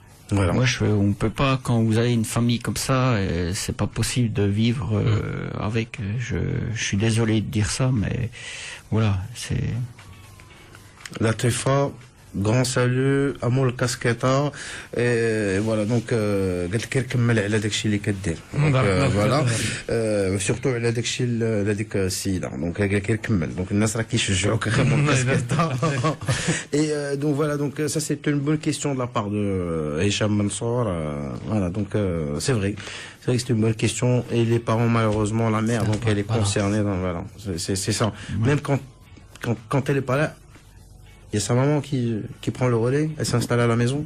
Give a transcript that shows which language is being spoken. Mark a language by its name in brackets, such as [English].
[French] Voilà. Moi, on peut pas, quand vous avez une famille comme ça, c'est pas possible de vivre avec. Je suis désolé de dire ça, mais voilà, c'est. La TFA, grand salut à Moul Casqueta, et voilà, donc quelqu'un qui m'a [Arabic] على داكشي اللي كدير. [French] Voilà, surtout [Arabic] على داكشي هذيك السيده. [French] Donc quelqu'un [Arabic] كمل. Donc الناس راه كيشجعوك غير Moul Casqueta. [French] Et donc voilà, donc ça c'est une bonne question de la part de Hicham Mansour. Voilà, donc c'est vrai. C'est vrai que c'est une bonne question, et les parents, malheureusement, la mère, donc elle est concernée. Donc, voilà, c'est ça. Même quand elle est pas là, il y a sa maman qui prend le relais. Elle s'installe à la maison.